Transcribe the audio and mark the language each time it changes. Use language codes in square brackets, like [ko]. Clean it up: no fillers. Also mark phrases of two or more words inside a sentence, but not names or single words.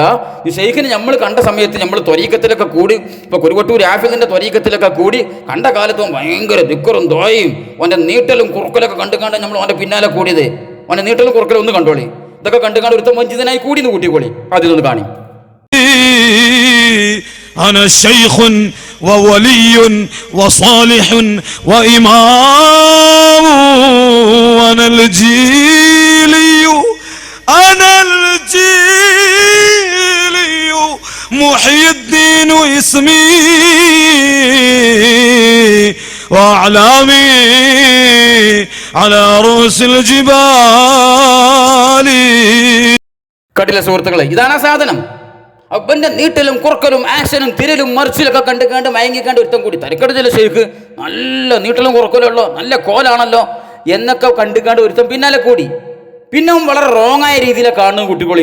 [ml] ഈ ഷെയ്ഖിനെ നമ്മൾ കണ്ട സമയത്ത് നമ്മൾ ത്വരീക്കത്തിലൊക്കെ കൂടി, ഇപ്പൊ കുരുവട്ടൂർ ആഫിദിന്റെ ത്വരീക്കത്തിലൊക്കെ കൂടി കണ്ട കാലത്തും ഭയങ്കര ദിക്കറും ദോയും ഓന്റെ നീട്ടലും കുറുക്കലൊക്കെ കണ്ടുകാണ്ട് നമ്മൾ ഓന്റെ പിന്നാലെ കൂടിയത്. ഓന്റെ നീട്ടലും കുറുക്കലും ഒന്ന് കണ്ടോളി. ഇതൊക്കെ കണ്ടുകാണ്ട് ഒരുത്തം വഞ്ചിതനായി കൂടി എന്ന് കൂട്ടിക്കോളി. അതിലൊന്ന് കാണി. [ar] أنا شيخ وولي وصالح وإمام أنا الجيلي محي الدين اسمي وأعلامي على رؤوس الجبال. [ml] കണ്ടില്ല സുഹൃത്തുക്കളെ, ഇതാണ് ആ സാധനം. അവന്റെ നീട്ടലും കുറുക്കലും ആക്ഷനും തിരലും മറിച്ചിലൊക്കെ കണ്ടുകാണ്ട് മയങ്ങിക്കാണ്ട് ഒരുത്തം കൂടി തരക്കെടുത്തില്ല ഷെയ്ഖ് നല്ല നീട്ടലും കുറുക്കലുള്ളോ നല്ല കോലാണല്ലോ എന്നൊക്കെ കണ്ടുകാണ്ട് ഒരുത്തം പിന്നാലെ കൂടി. പിന്നെ വളരെ റോങ് ആയ രീതിയിലെ കാണുന്നു കുട്ടികൾ.